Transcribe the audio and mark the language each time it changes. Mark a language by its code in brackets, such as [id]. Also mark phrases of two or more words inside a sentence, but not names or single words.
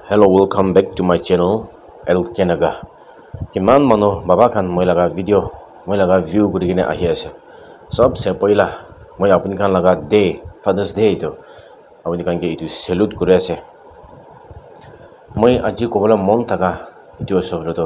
[en] Hello, welcome back to my channel El Kenaga. [nag] Kiman mano baba kan moi laga video, moi laga view kuri kine ahi ase. Sabse poila moi apni kan laga day, Father's Day to apni kan ke itu salute kuri ase. Moi aji kobola mon taka itu asobro to.